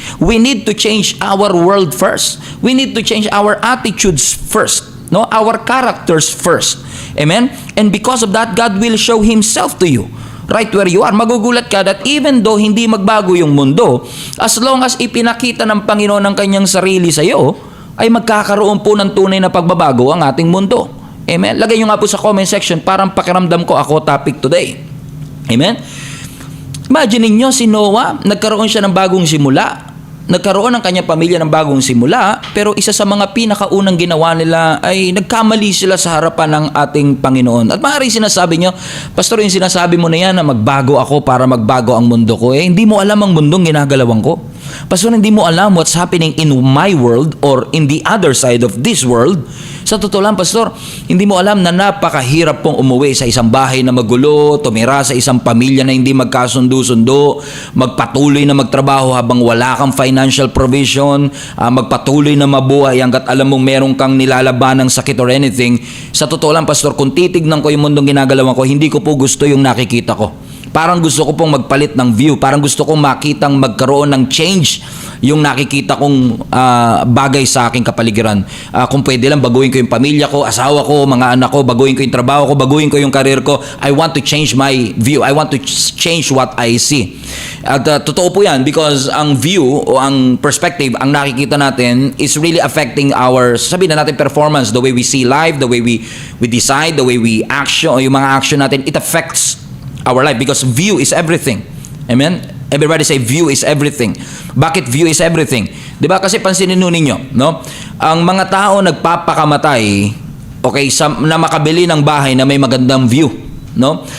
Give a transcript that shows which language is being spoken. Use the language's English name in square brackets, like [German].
[English] We need to change our world first. We need to change our attitudes first. No? Our characters first. Amen? And because of that, God will show Himself to you. Right where you are. [Filipino] Magugulat ka [English] that even though [Filipino] hindi magbago yung mundo, [English] as long as [Filipino] ipinakita ng Panginoon ang kanyang sarili sa iyo, ay magkakaroon po ng tunay na pagbabago ang ating mundo. Amen? Lagay nyo nga po sa comment section, parang pakiramdam ko ako topic today. Amen? Imagine niyo si Noah, nagkaroon siya ng bagong simula. Nagkaroon ng kanyang pamilya ng bagong simula, pero isa sa mga pinakaunang ginawa nila ay nagkamali sila sa harapan ng ating Panginoon. At maaari sinasabi niyo, Pastor, yung sinasabi mo na yan na magbago ako para magbago ang mundo ko, hindi mo alam ang mundong ginagalawan ko. [English] Pastor, [Filipino] hindi mo alam [English] what's happening in my world or in the other side of this world. [Filipino] Sa totoo lang, Pastor, hindi mo alam na napakahirap pong umuwi sa isang bahay na magulo, tumira sa isang pamilya na hindi magkasundo-sundo, magpatuloy na magtrabaho habang wala kang [English] financial provision, [Filipino] magpatuloy na mabuhay hanggat alam mong meron kang nilalaban ng sakit [English] or anything. [Filipino] Sa totoo lang, Pastor, kung titignan ko yung mundong ginagalawan ko, hindi ko po gusto yung nakikita ko. Parang gusto ko pong magpalit ng view. Parang gusto kong makitang magkaroon ng change yung nakikita kong bagay sa aking kapaligiran. Kung pwede lang, baguhin ko yung pamilya ko, asawa ko, mga anak ko, baguhin ko yung trabaho ko, baguhin ko yung career ko. [English] I want to change my view. I want to change what I see. [Filipino] At totoo po yan [English] because [Filipino] ang view o ang perspective, ang nakikita natin [English] is really affecting our, [Filipino] sabihin na natin, [English] performance, the way we see life, the way we decide, the way we action, [Filipino] o yung mga action natin, [English] it affects our life because view is everything. Amen? Everybody say view is everything. [Filipino] Bakit [English] view is everything? [Filipino] 'Di ba kasi pansinin ninyo, no? Ang mga tao nagpapakamatay okay na makabili ng bahay na may magandang view, no?